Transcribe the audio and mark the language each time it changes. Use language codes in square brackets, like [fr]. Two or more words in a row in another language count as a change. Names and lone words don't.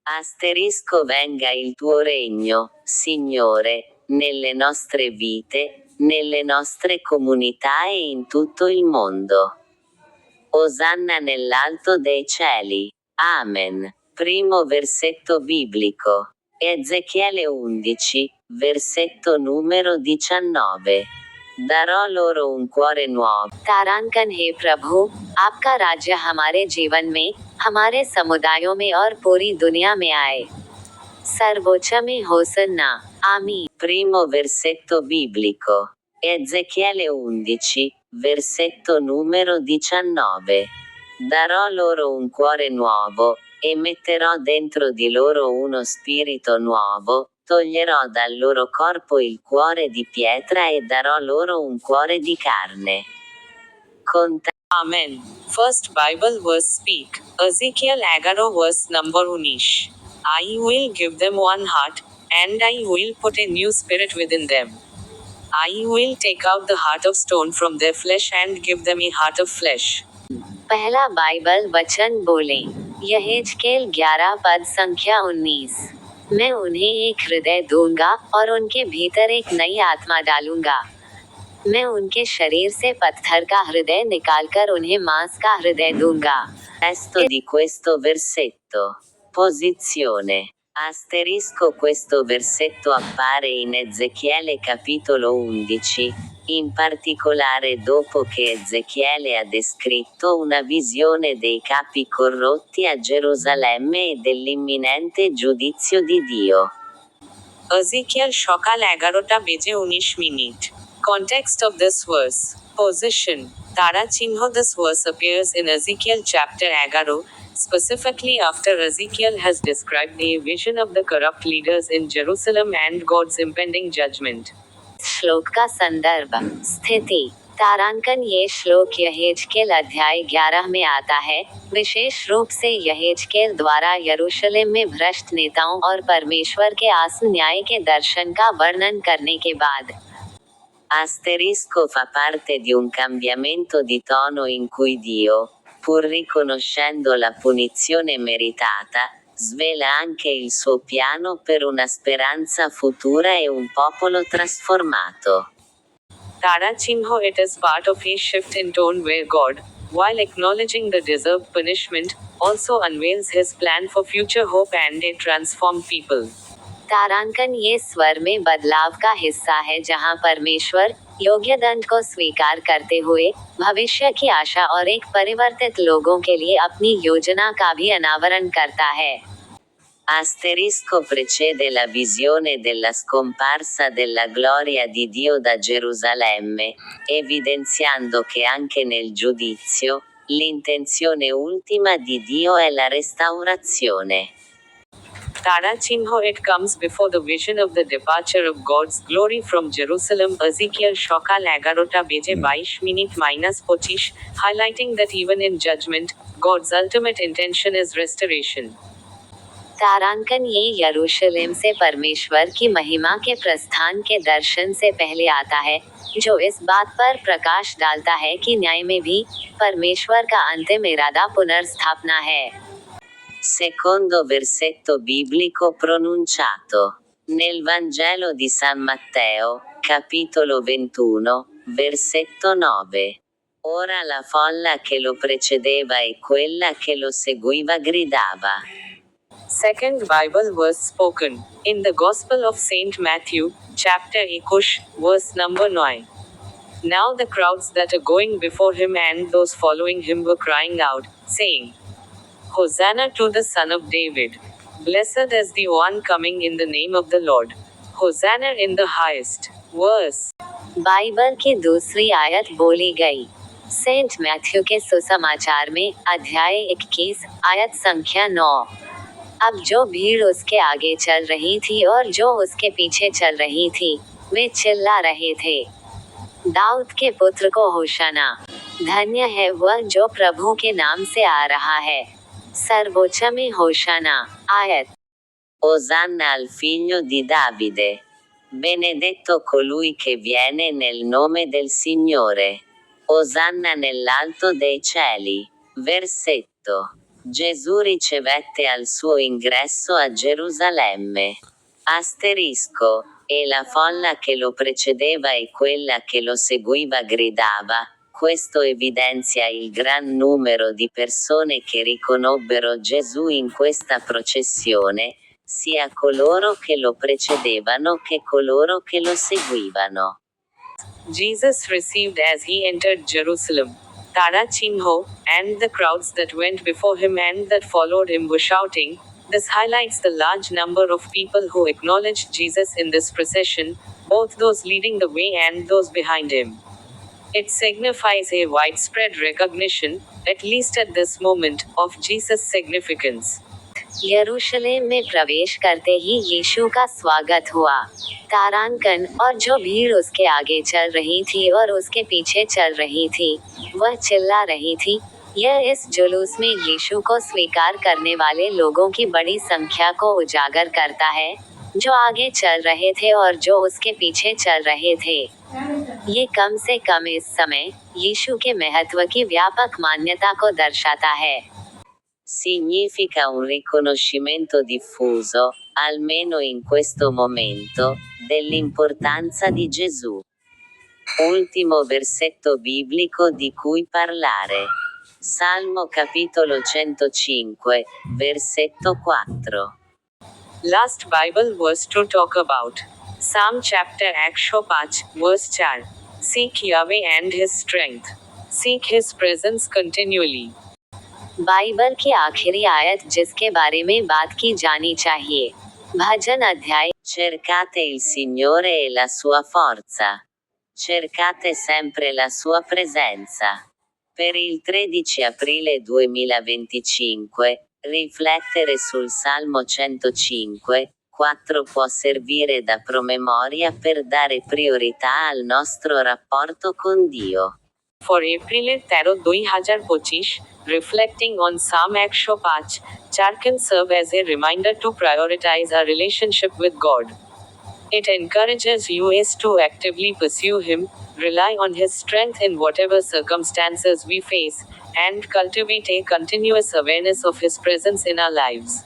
[it] Asterisco venga il tuo regno, Signore, nelle nostre vite, nelle nostre comunità e in tutto il mondo. Osanna nell'alto dei cieli. Amen. Primo versetto biblico. Ezechiele 11, versetto numero 19. darò loro un cuore nuovo. [hi] तारांकन हे प्रभु, आपका राज्य हमारे जीवन में, हमारे समुदायों में और पूरी दुनिया में आए. सर्वोच्च में होसन्ना. आमीन. [it] Primo versetto biblico. Ezechiele 11, versetto numero 19. Darò loro un cuore nuovo, e metterò dentro di loro uno spirito nuovo, toglierò dal loro corpo il cuore di pietra e darò loro un cuore di carne. Amen. [en] First Bible verse speak. Ezekiel 11 verse number 19. I will give them one heart, and I will put a new spirit within them. I will take out the heart of stone from their flesh and give them a heart of flesh. [hi] पहला बाइबल वचन बोले. यहेजकेल 11 पद संख्या 19. मैं उन्हें एक हृदय दूंगा और उनके भीतर एक नई आत्मा डालूंगा. मैं उनके शरीर से पत्थर का हृदय निकालकर उन्हें मांस का हृदय दूंगा. [it] Testo di questo versetto. Posizione. Asterisco. Questo versetto appare in Ezechiele capitolo 11, in particolare dopo che Ezechiele ha descritto una visione dei capi corrotti a Gerusalemme e dell'imminente giudizio di Dio. [bn] Ezekiel সকাল 11টা বেজে 19 মিনিট. [en] Context of this verse. Position. [bn] তারা চিহ্ন. [en] This verse appears in Ezekiel chapter 11, specifically after Ezekiel has described a vision of the corrupt leaders in Jerusalem and God's impending judgment. [hi] श्लोक का संदर्भ. स्थिति. तारांकन. ये श्लोक यहेजकेल अध्याय 11 में आता है, विशेष रूप से यहेजकेल द्वारा यरूशलेम में भ्रष्ट नेताओं और परमेश्वर के आसन न्याय के दर्शन का वर्णन करने के बाद. [it] Asterisco fa parte di un cambiamento di tono in cui Dio, pur riconoscendo la punizione meritata, svela anche il suo piano per una speranza futura e un popolo trasformato. [bn] তারা চিহ্ন. [en] It is part of a shift in tone where God, while acknowledging the deserved punishment, also unveils his plan for future hope and a transformed people. [hi] तारांकन. ये स्वर में बदलाव का हिस्सा है जहां परमेश्वर, योग्य दंड को स्वीकार करते हुए, भविष्य की आशा और एक परिवर्तित लोगों के लिए अपनी योजना का भी अनावरण करता है. [it] Asterisco precede la visione della scomparsa della gloria di Dio da Gerusalemme, evidenziando che anche nel giudizio, l'intenzione ultima di Dio è la restaurazione. [bn] তারা চিহ্ন. [en] It comes before the vision of the departure of God's glory from Jerusalem. Ezekiel [bn] সকাল 11টা বেজে 22 মিনিট [en] -25, highlighting that even in judgment, God's ultimate intention is restoration. [hi] तारांकन. ये यरूशलेम से परमेश्वर की महिमा के प्रस्थान के दर्शन से पहले आता है, जो इस बात पर प्रकाश डालता है कि न्याय में भी परमेश्वर का अंतिम इरादा पुनर्स्थापना है. [it] Secondo versetto biblico pronunciato. Nel Vangelo di San Matteo, capitolo 21, versetto 9. Ora la folla che lo precedeva e quella che lo seguiva gridava. [en] Second Bible verse spoken. In the Gospel of Saint Matthew, chapter 21, verse number 9. Now the crowds that are going before him and those following him were crying out, saying, Hosanna to the Son of David. Blessed is the one coming in the name of the Lord. Hosanna in the highest. Verse. [hi] बाइबल की दूसरी आयत बोली गई. सेंट मैथ्यू के सुसमाचार में अध्याय 21, आयत संख्या 9. अब जो भीड़ उसके आगे चल रही थी और जो उसके पीछे चल रही थी, वे चिल्ला रहे थे, दाऊद के पुत्र को होशाना. धन्य है वह जो प्रभु के नाम से आ रहा है. सर्वोच्च में होशाना. आयत. [it] Osanna al figlio di Davide. Benedetto colui che viene nel nome del Signore. Osanna nell'alto dei cieli. Versetto. Gesù ricevette al suo ingresso a Gerusalemme. Asterisco. e la folla che lo precedeva e quella che lo seguiva gridava. Questo evidenzia il gran numero di persone che riconobbero Gesù in questa processione, sia coloro che lo precedevano che coloro che lo seguivano. [en] Jesus received as he entered Jerusalem. [bn] তারা চিহ্ন, [en] and the crowds that went before him and that followed him were shouting. This highlights the large number of people who acknowledged Jesus in this procession, both those leading the way and those behind him. It signifies a widespread recognition, at least at this moment, of Jesus' significance. [hi] यरूशलेम में प्रवेश करते ही यीशु का स्वागत हुआ। तारांकन और जो भीड़ उसके आगे चल रही थी और उसके पीछे चल रही थी, वह चिल्ला रही थी। यह इस जुलूस में यीशु को स्वीकार करने वाले लोगों की बड़ी संख्या को उजागर करता है, जो आगे चल रहे थे और जो उसके पीछे चल रहे थे। ये कम से कम इस समय यीशु के महत्व की व्यापक मान्यता को दर्शाता है। [it] Significa un riconoscimento diffuso, almeno in questo momento, dell'importanza di Gesù. Ultimo versetto biblico di cui parlare. Salmo capitolo 105, versetto 4. [en] Last Bible verse to talk about. Psalm chapter 105, verse 4. Seek Yahweh and His strength. Seek His presence continually. [hi] बाइबल की आखिरी आयत जिसके बारे में बात की जानी चाहिए। भजन अध्याय। [it] Cercate il Signore e la sua forza. Cercate sempre la sua presenza. Per il 13 aprile 2025, riflettere sul Salmo 105, 4 può servire da promemoria per dare priorità al nostro rapporto con Dio. [en] For April 13, 2025, reflecting on Psalm 105, 4 can serve as a reminder to prioritize our relationship with God. It encourages us to actively pursue Him, rely on His strength in whatever circumstances we face, and cultivate a continuous awareness of His presence in our lives.